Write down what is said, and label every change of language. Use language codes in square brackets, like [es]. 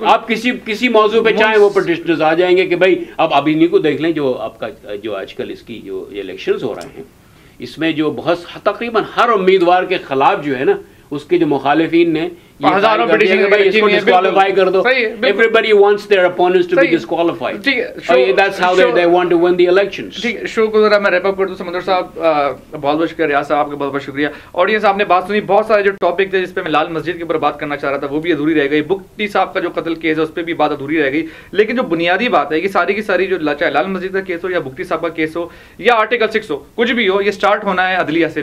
[ur] آپ کسی موضوع پہ چاہیں وہ پٹیشنرز آ جائیں گے کہ بھائی اب انہیں کو دیکھ لیں. جو آپ کا جو آج کل اس کی جو الیکشنز ہو رہے ہیں, اس میں جو بہت تقریباً ہر امیدوار کے خلاف جو ہے نا, اس کے جو مخالفین نے ہزاروں پٹیشن اس کو ڈسکوالیفائی کر دو. [en] Everybody wants their opponents to be disqualified. That's how they want to win the elections. [ur] ٹھیک, شو کو ذرا میں ریپ اپ کر دوں. سمندر صاحب بہت بہت شکریہ, ریاض صاحب آپ کا بہت بہت شکریہ. آڈینس آپ نے بات سنی, بہت سارے جو ٹاپک تھے جس پہ میں لال مسجد کے اوپر بات کرنا چاہ رہا تھا وہ بھی ادھوری رہ گئی. بگٹی صاحب کا جو قتل کیس ہے اس پہ بھی بات ادھوری رہ گئی. لیکن جو بنیادی بات ہے کہ ساری کی ساری جو چاہے لال مسجد کا کیس ہو یا بگٹی صاحب کا کیس ہو یا آرٹیکل 6 ہو, کچھ بھی ہو, یہ اسٹارٹ ہونا ہے عدلیہ سے.